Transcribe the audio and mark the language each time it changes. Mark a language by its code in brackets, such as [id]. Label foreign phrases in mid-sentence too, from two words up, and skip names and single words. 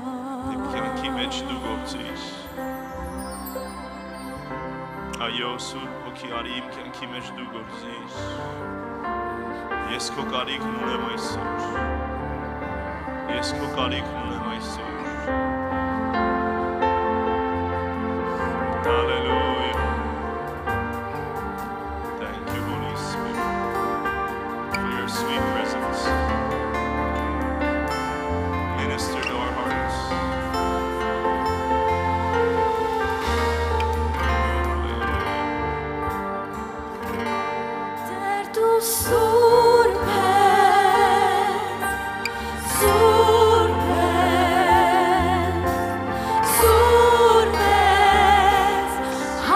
[hy] իմ կյանքի մեջ դու գործիր Այո Սուրբ Հոգի արի իմ կյանքի մեջ դու գործիր Ես քո կարիքն ունեմ այսօր Ես քո կարիքն ունեմ այսօր [en] Hallelujah Thank you Holy Spirit for your sweet presence Minister to our hearts [hy] Տեր դու սուրբ ես Սուրբ ես Սուրբ ես